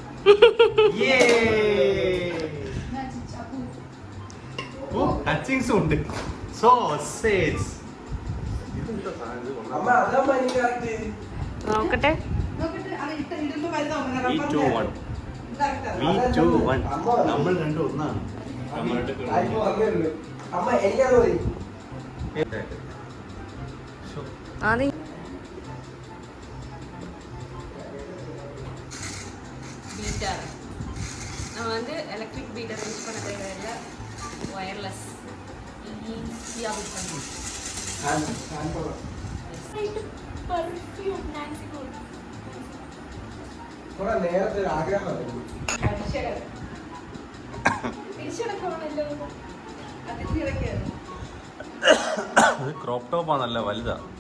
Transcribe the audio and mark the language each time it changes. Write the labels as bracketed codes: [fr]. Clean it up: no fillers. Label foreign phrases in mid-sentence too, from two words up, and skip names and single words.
[ml] ഓ ടച്ചിങ്സും ഉണ്ട്. സോസേജ്. നോക്കട്ടെ. നമ്മൾ രണ്ടും ഒന്നാണ്. [ta] பீட்டர் நம்ம வந்து [en] electric heater use [ta] பண்ண தேவையில்லை, ஒயர்லெஸ் ஈஸியாக யூஸ் பண்ணலாம். [ml] പെർഫ്യൂം നാൻസി ഗോൾഡ്. നേരത്തെ ഒരു ആഗ്രഹമായിരുന്നു. ക്രോപ്പ് ടോപ്പാ, നല്ല വലുതാ.